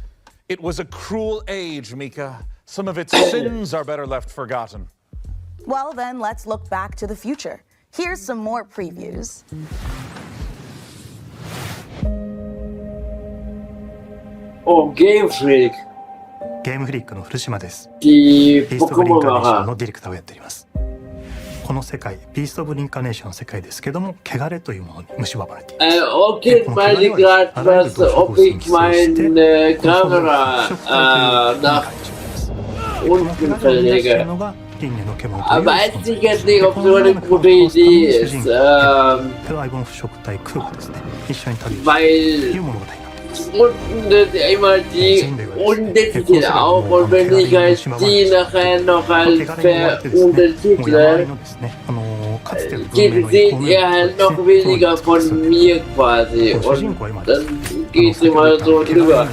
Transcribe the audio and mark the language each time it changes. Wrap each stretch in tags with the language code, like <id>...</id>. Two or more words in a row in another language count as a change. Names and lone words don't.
<en>It was a cruel age, Mika. Some of its sins are better left forgotten. Well, then let's look back to the future. Here's some more previews. Oh, Game Freak.</en> <ja>ゲームフリックの古島です。</ja> <de>Die</de> <ja>ピースト・オブ・リンカネーション</ja> <de>Pokémon-Macher.</de> <ja>のディレクターをやっております。この世界、ピースト・オブ・リンカネーションの世界ですけども、汚れというものに蝕まれています。</ja> <de>Okay, meine ich gerade was, ob ich meine Kamera nach unten verlege. weiß ich jetzt nicht, ob so eine gute Idee ist, weil unten sind immer die Untertitel auch, und wenn ich halt die nachher noch halt untertitle, seht ihr halt noch weniger von mir quasi, und dann geht's immer so drüber.</de>